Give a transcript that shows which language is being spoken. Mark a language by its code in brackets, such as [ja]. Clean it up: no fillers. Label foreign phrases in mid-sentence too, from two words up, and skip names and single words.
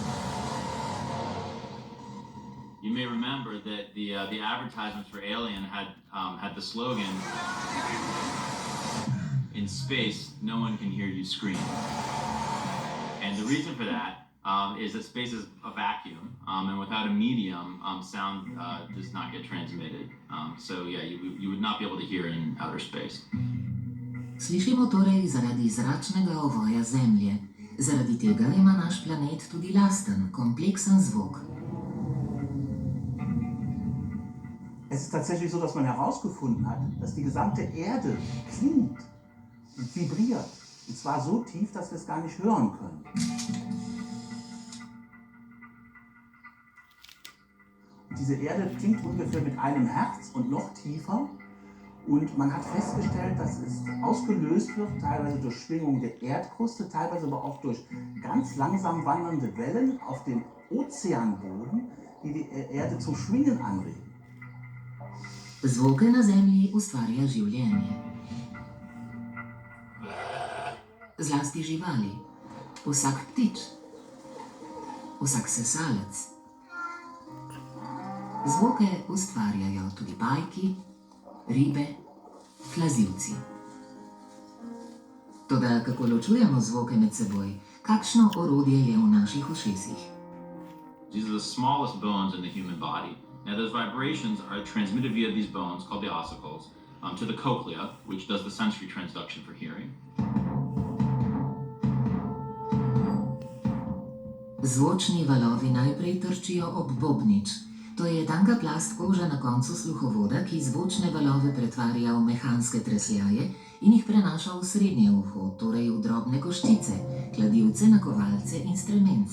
[en] You may remember that the advertisements for Alien had the slogan, "In space, no one can hear you scream." And the reason for that is that space is a vacuum, and without a medium, sound does not get transmitted. So yeah, you would not be able to hear in outer space. [sl] Slišimo torej zaradi zračnega ovoja Zemlje. Zaradi tega ima naš planet tudi lasten, kompleksen zvok. [de] Es ist tatsächlich so, dass man herausgefunden hat, dass die gesamte Erde klingt und vibriert. Und zwar so tief, dass wir es gar nicht hören können. Und diese Erde klingt ungefähr mit einem Hertz und noch tiefer. Und man hat festgestellt, dass es ausgelöst wird, teilweise durch Schwingung der Erdkruste, teilweise aber auch durch ganz langsam wandernde Wellen auf dem Ozeanboden, die die Erde zum Schwingen anregen. [sl] Zvoke na Zemlji ustvarja življenje. Zlasti živali. Vsak ptič. Vsak sesalec. Zvoke ustvarjajo tudi pajki, ribe, plazilci. Toda kako ločujemo zvoke med seboj? Kakšno orodje je v naših ušesih? [en] These are the smallest bones in the human body. Now those vibrations are transmitted via these bones called the ossicles to the cochlea, which does the sensory transduction for hearing. [sl] Zvočni valovi najprej trčijo ob bobnič. To je tanka plast kože na koncu sluhovoda, ki zvočne valove pretvarja v mehanske tresljaje in jih prenaša v srednje uho, torej v drobne koščice, kladivce, nakovalce in stremence.